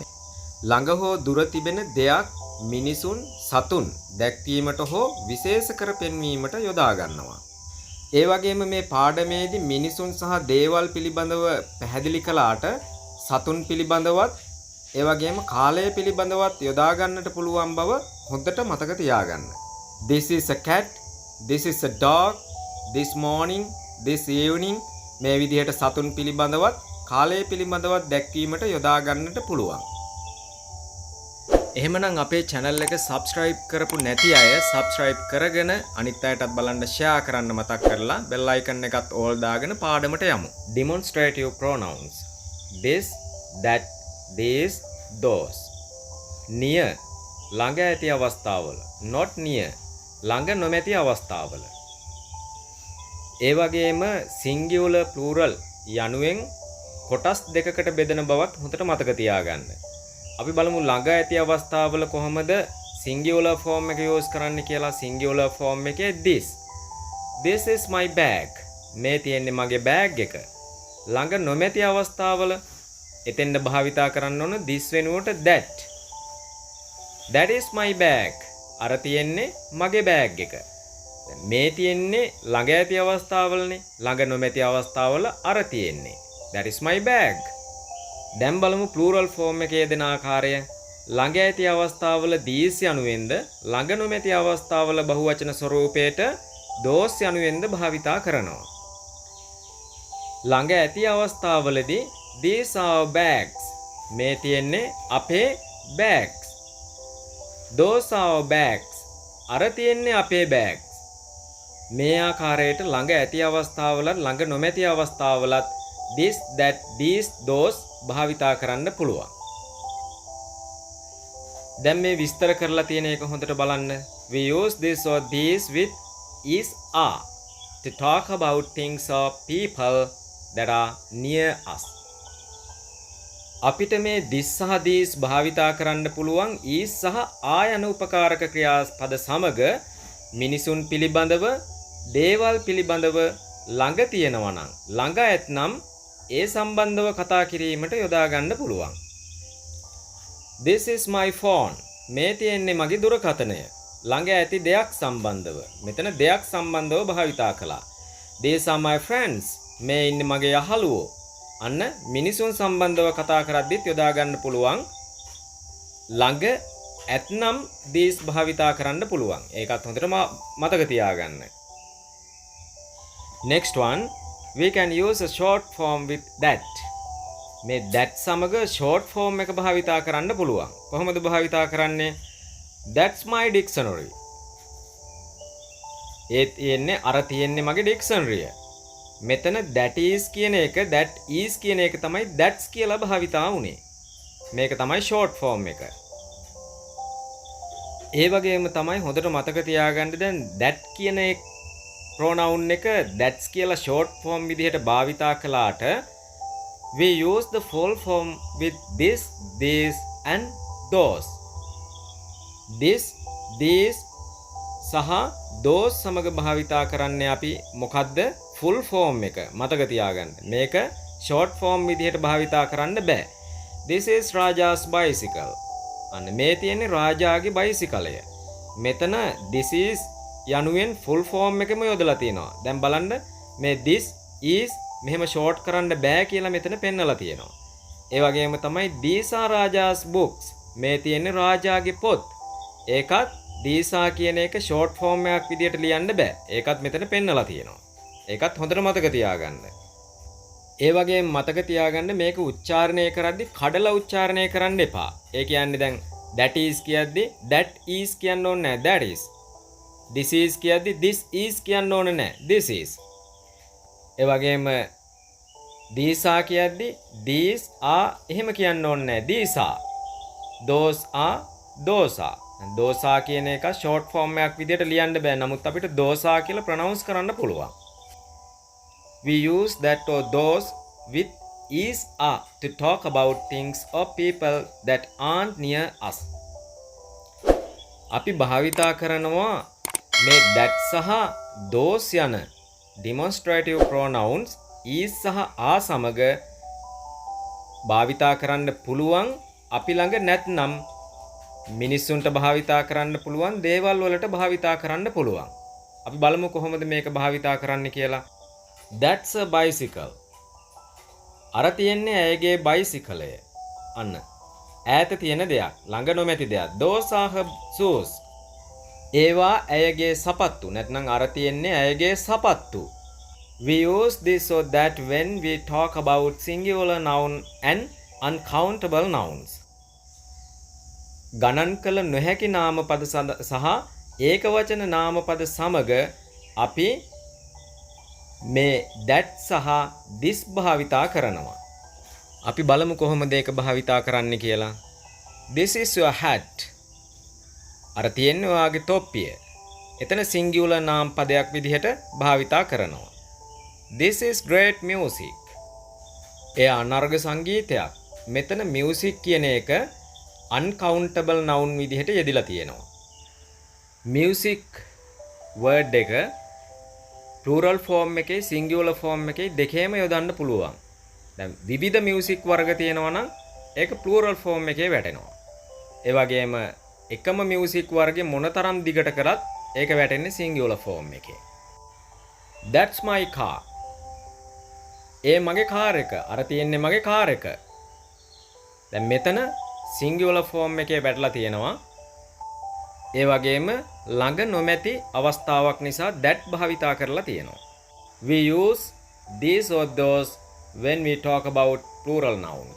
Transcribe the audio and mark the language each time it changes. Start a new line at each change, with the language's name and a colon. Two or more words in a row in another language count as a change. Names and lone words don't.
Sinhala: ළඟ හෝ දුර තිබෙන දෙයක්, මිනිසුන්, සතුන් දැක්වීමට හෝ විශේෂ කර පෙන්වීමට යොදා ගන්නවා. ඒ වගේම මේ පාඩමේදී මිනිසුන් සහ දේවල් පිළිබඳව පැහැදිලි කළාට සතුන් පිළිබඳවත් ඒ වගේම කාලය පිළිබඳවත් යොදා ගන්නට පුළුවන් බව හොඳට මතක තියාගන්න.
English: This is a cat, this is a dog, this morning, this evening
Sinhala: මේ විදිහට සතුන් පිළිබඳවත් කාලය පිළිබඳවත් දැක්වීමට යොදා ගන්නට පුළුවන්. එහෙමනම් අපේ channel එක subscribe කරපු නැති අය subscribe කරගෙන අනිත් අයටත් බලන්න share කරන්න මතක් කරලා bell icon එකත් all දාගෙන පාඩමට යමු.
English: Demonstrative pronouns. This, that, these, those.
Sinhala: Near ළඟ ඇති අවස්ථාවල,
English: not near
Sinhala: ළඟ නොමැති අවස්ථාවල. ඒ වගේම
English: singular plural
Sinhala: යනුවෙන් කොටස් දෙකකට බෙදෙන බවත් හොඳට මතක තියාගන්න. අපි බලමු ළඟ ඇති අවස්ථාවල කොහොමද
English: singular form
Sinhala: එක use කරන්න කියලා.
English: singular form එකේ this is my bag.
Sinhala: මේ තියෙන්නේ මගේ bag එක. ළඟ නොමැති අවස්ථාවල එතෙන්ද භාවිතා කරන්න ඕන this වෙනුවට
English: that is my bag.
Sinhala: අර තියෙන්නේ මගේ bag එක. මේ තියෙන්නේ ළඟ ඇති අවස්ථාවලනේ. ළඟ නොමැති අවස්ථාවල අර තියෙන්නේ
English: that is my bag.
Sinhala: දැන් බලමු
English: plural form
Sinhala: එකේ දෙන ආකාරය. ළඟ ඇති අවස්ථාවල these යනුවෙන්ද ළඟ නොමැති අවස්ථාවල බහුවචන ස්වරූපයට those යනුවෙන්ද භාවිතා කරනවා. ළඟ ඇති අවස්ථාවලදී
English: these are bags.
Sinhala: මේ තියෙන්නේ අපේ bags.
English: those are bags.
Sinhala: අර තියෙන්නේ අපේ bags. මේ ආකාරයට ළඟ ඇති අවස්ථාවලත් ළඟ නොමැති අවස්ථාවලත්
English: this, that, these, those
Sinhala: භාවිතා කරන්න පුළුවන්. දැන් මේ විස්තර කරලා තියෙන එක හොඳට බලන්න.
English: We use this or these with is, are to talk about things or people that are near us.
Sinhala: අපිට මේ this සහ these භාවිතා කරන්න පුළුවන් is සහ are යන උපකාරක ක්‍රියාපද සමග මිනිසුන් පිළිබඳව, දේවල් පිළිබඳව ළඟ තියෙනවා නම්, ළඟ ඇතනම් ඒ සම්බන්ධව කතා කිරීමට යොදා ගන්න පුළුවන්.
English: This is my phone.
Sinhala: මේ තියෙන්නේ මගේ දුරකථනය. ළඟ ඇති දෙයක් සම්බන්ධව. මෙතන දෙයක් සම්බන්ධව භාවිතා කළා.
English: These are my friends.
Sinhala: මේ ඉන්නේ මගේ යහළුවෝ. අන්න මිනිසුන් සම්බන්ධව කතා කරද්දිත් යොදා ගන්න පුළුවන්. ළඟ ඇතනම් these භාවිතා කරන්න පුළුවන්. ඒකත් හොඳට මතක තියාගන්න.
English: Next one, we can use a short form with that.
Sinhala: මේ that සමග
English: short form
Sinhala: එක භාවිතා කරන්න පුළුවන්. කොහොමද භාවිතා කරන්නේ?
English: That's my dictionary.
Sinhala: ඒ තියෙන්නේ අර තියෙන්නේ මගේ dictionary. මෙතන
English: that is
Sinhala: කියන එක,
English: that is
Sinhala: කියන එක තමයි that's කියලා භාවිතා වුනේ. මේක තමයි
English: short form
Sinhala: එක. ඒ වගේම තමයි හොඳට මතක තියාගන්න දැන් that කියන එක pronoun එක that's කියලා
English: short form
Sinhala: විදිහට භාවිතා කළාට
English: we use the full form with this, these and those. This, these
Sinhala: සහ those සමග භාවිතා කරන්නේ අපි මොකද්ද?
English: full form
Sinhala: එක. මතක තියාගන්න. මේක
English: short form
Sinhala: විදිහට භාවිතා කරන්න බෑ.
English: This is Raja's bicycle.
Sinhala: අන්න මේ තියෙන්නේ රාජාගේ බයිසිකලය. මෙතන
English: this is
Sinhala: යනුවෙන්
English: full form
Sinhala: එකම යොදලා තියෙනවා. දැන් බලන්න මේ
English: this is
Sinhala: මෙහෙම short කරන්න බෑ කියලා මෙතන පෙන්නලා තියෙනවා. ඒ වගේම තමයි
English: these are Raja's books.
Sinhala: මේ තියෙන්නේ රාජාගේ පොත්. ඒකත්
English: these are
Sinhala: කියන එක
English: short form
Sinhala: එකක් විදියට ලියන්න බෑ. ඒකත් මෙතන පෙන්නලා තියෙනවා. ඒකත් හොඳට මතක තියාගන්න. ඒ වගේම මතක තියාගන්න මේක උච්චාරණය කරද්දි කඩලා උච්චාරණය කරන්න එපා. ඒ කියන්නේ දැන්
English: that is
Sinhala: කියද්දි
English: that is
Sinhala: කියන්න ඕනේ නැහැ.
English: that is. This is
Sinhala: කියද්දි
English: this is
Sinhala: කියන්න ඕනේ නැහැ.
English: this is.
Sinhala: ඒ වගේම
English: these are
Sinhala: කියද්දි
English: these are
Sinhala: එහෙම කියන්න ඕනේ නැහැ.
English: these are. those are those are. those are
Sinhala: කියන එක
English: short form
Sinhala: එකක් විදියට ලියන්න බෑ. නමුත් අපිට
English: those are
Sinhala: කියලා pronounce කරන්න පුළුවන්.
English: We use that or those with is, are to talk about things or people that aren't near us.
Sinhala: අපි භාවිතා කරනවා මේ that සහ those යන
English: demonstrative pronouns
Sinhala: is සහ are සමග භාවිතා කරන්න පුළුවන් අපි ළඟ නැත්නම් මිනිස්සුන්ට භාවිතා කරන්න පුළුවන් දේවල් වලට භාවිතා කරන්න පුළුවන්. අපි බලමු කොහොමද මේක භාවිතා කරන්න කියලා.
English: That's a bicycle.
Sinhala: අර තියෙන්නේ ඇයගේ බයිසිකලය. අන්න. ඈත තියෙන දෙයක්, ළඟ නොමැති දෙයක්.
English: Those are her shoes.
Sinhala: ඒවා ඇයගේ සපත්තු. නැත්නම් අර තියෙන්නේ ඇයගේ සපත්තු.
English: We use this so that when we talk about singular noun and uncountable nouns.
Sinhala: ගණන් කළ නොහැකි නාමපද සහ ඒකවචන නාමපද සමග අපි මේ that සහ this භාවිතා කරනවා. අපි බලමු කොහොමද ඒක භාවිතා කරන්න කියලා.
English: This is your hat.
Sinhala: අර තියෙන්නේ ඔයාගේ තොප්පිය. එතන singular නාමපදයක් විදිහට භාවිතා කරනවා.
English: This is great music.
Sinhala: එය අනර්ග සංගීතයක්. මෙතන music කියන එක
English: uncountable noun
Sinhala: විදිහට යෙදিলা තියෙනවා.
English: music word
Sinhala: එක
English: plural form
Sinhala: එකේ
English: singular form
Sinhala: එකේ දෙකේම යොදන්න පුළුවන්. දැන් විවිධ music වර්ග තියෙනවා නම් ඒක plural form එකේ වැටෙනවා. ඒ වගේම එකම music වර්ගේ මොනතරම් දිගට කරත් ඒක වැටෙන්නේ singular form එකේ.
English: That's my car.
Sinhala: ඒ මගේ කාර් එක. අර තියෙන්නේ මගේ කාර් එක. දැන් මෙතන
English: singular form
Sinhala: එකේ වැටලා තියෙනවා. ඒ වගේම ළඟ නොමැති අවස්ථාවක් නිසා that භාවිතා කරලා තියෙනවා.
English: We use these or those when we talk about plural nouns.